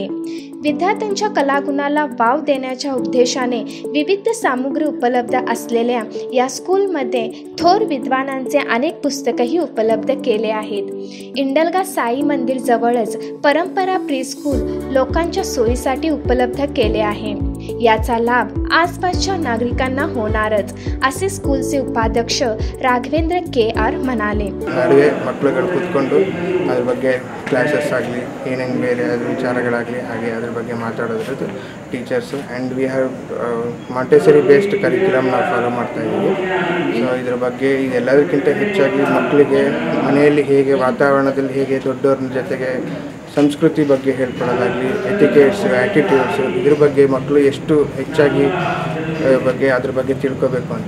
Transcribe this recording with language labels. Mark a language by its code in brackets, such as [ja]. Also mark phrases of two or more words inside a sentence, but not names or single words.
[mr] विद्यार्थ्यांच्या कलागुणाला वाव देण्याच्या उद्देशाने विविध सामुग्री उपलब्ध असलेल्या या स्कूलमध्ये थोर विद्वानांचे अनेक पुस्तकही उपलब्ध केले आहेत। इंडलगा साई मंदिर जवळच परंपरा प्री स्कूल लोकांच्या सोयीसाठी उपलब्ध केले आहे। याचा लाभ आसपासच्या नागरिकांना होणारच, असे स्कूलचे उपाध्यक्ष राघवेंद्र KR म्हणाले। [kn] ಮಕ್ಕಳುಗಳು ಕೂತ್ಕೊಂಡು ಅದರ ಬಗ್ಗೆ ಕ್ಲಾಸಸ್ ಆಗಲಿ ಏನೇನು ಬೇರೆ ಅದರ ವಿಚಾರಗಳಾಗಲಿ ಹಾಗೆ ಅದರ ಬಗ್ಗೆ ಮಾತಾಡೋದ್ರದ್ದು ಟೀಚರ್ಸು [en] and we have Montessori based curriculum [kn] ನಾವು ಫಾಲೋ ಮಾಡ್ತಾ ಇದ್ದೀವಿ। ಸೊ ಇದರ ಬಗ್ಗೆ ಇದೆಲ್ಲದಕ್ಕಿಂತ ಹೆಚ್ಚಾಗಿ ಮಕ್ಕಳಿಗೆ ಮನೆಯಲ್ಲಿ ಹೇಗೆ ವಾತಾವರಣದಲ್ಲಿ ಹೇಗೆ ದೊಡ್ಡವ್ರ ಜೊತೆಗೆ ಸಂಸ್ಕೃತಿ ಬಗ್ಗೆ ಹೇಳ್ಕೊಳ್ಳೋದಾಗಲಿ [en] etiquettes attitudes [kn] ಇದ್ರ ಬಗ್ಗೆ ಮಕ್ಕಳು ಎಷ್ಟು ಹೆಚ್ಚಾಗಿ ಬಗ್ಗೆ ಅದ್ರ ಬಗ್ಗೆ ತಿಳ್ಕೋಬೇಕು ಅಂತ।